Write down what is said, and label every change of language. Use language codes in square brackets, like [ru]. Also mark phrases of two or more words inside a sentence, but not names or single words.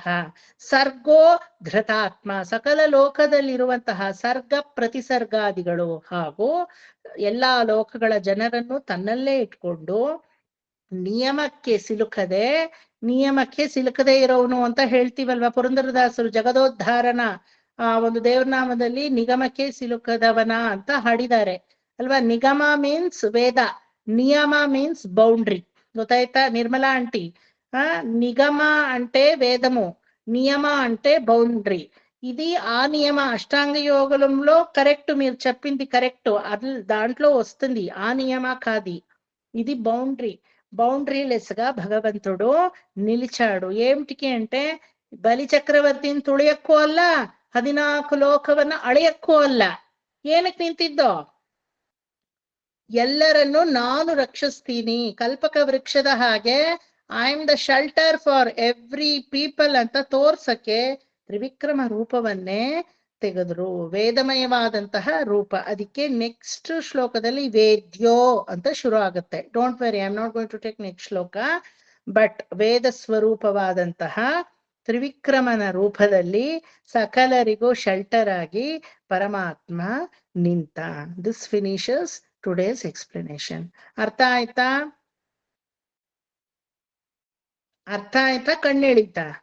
[sa] ಸರ್ಗೋ ಧೃತಾತ್ಮ [kn] ಸಕಲ ಲೋಕದಲ್ಲಿರುವಂತಹ ಸರ್ಗ ಪ್ರತಿಸರ್ಗಾದಿಗಳು ಹಾಗೂ ಎಲ್ಲಾ ಲೋಕಗಳ ಜನರನ್ನು ತನ್ನಲ್ಲೇ ಇಟ್ಕೊಂಡು ನಿಯಮಕ್ಕೆ ಸಿಲುಕದೆ ಇರೋನು ಅಂತ ಹೇಳ್ತೀವಲ್ವಾ. ಪುರಂದರದಾಸರು ಜಗದೋದ್ಧಾರನ ಒಂದು ದೇವರನಾಮದಲ್ಲಿ ನಿಗಮಕ್ಕೆ ಸಿಲುಕದವನ ಅಂತ ಹಾಡಿದ್ದಾರೆ ಅಲ್ವಾ. ನಿಗಮ ಮೀನ್ಸ್ ವೇದ, ನಿಯಮ [en] means boundary. [kn] ಗೊತ್ತಾಯ್ತಾ ನಿರ್ಮಲಾ ಆಂಟಿ? [te] నిగమ అంటే వేదము, నియమ అంటే బౌండరీ. ఇది ఆ నియమ అష్టాంగ యోగంలో కరెక్ట్, మీరు చెప్పింది కరెక్ట్, అది దాంట్లో వస్తుంది. ఆ నియమ కాది, ఇది బౌండరీ. [en] boundary less [te] గా భగవంతుడు నిలిచాడు. ఏమిటికి అంటే బలి చక్రవర్తిని [kn] ತುಳಿಯಕ್ಕೂ ಅಲ್ಲ, 14 ಲೋಕವನ್ನ ಅಳೆಯಕ್ಕೂ ಅಲ್ಲ. ಏನಕ್ಕೆ ನಿಂತಿದ್ದೋ? ಎಲ್ಲರನ್ನು ನಾನು ರಕ್ಷಿಸ್ತೀನಿ, ಕಲ್ಪಕ ವೃಕ್ಷದ ಹಾಗೆ [en] I am the shelter for every people [kn] ಅಂತ ತೋರ್ಸಕ್ಕೆ ತ್ರಿವಿಕ್ರಮ ರೂಪವನ್ನೇ ತೆಗೆದ್ರು. ವೇದಮಯವಾದಂತಹ ರೂಪ. ಅದಕ್ಕೆ ನೆಕ್ಸ್ಟ್ ಶ್ಲೋಕದಲ್ಲಿ ವೇದ್ಯೋ ಅಂತ ಶುರು ಆಗುತ್ತೆ. [en] don't worry, I am not going to take next ಶ್ಲೋಕ. [kn] ಬಟ್ ವೇದ ಸ್ವರೂಪವಾದಂತಹ ತ್ರಿವಿಕ್ರಮನ ರೂಪದಲ್ಲಿ ಸಕಲರಿಗೂ ಶೆಲ್ಟರ್ ಆಗಿ ಪರಮಾತ್ಮ ನಿಂತ. [en] this finishes today's explanation. [kn] ಅರ್ಥ ಆಯ್ತಾ? ಕಣ್ಣೆಳಿತಾ?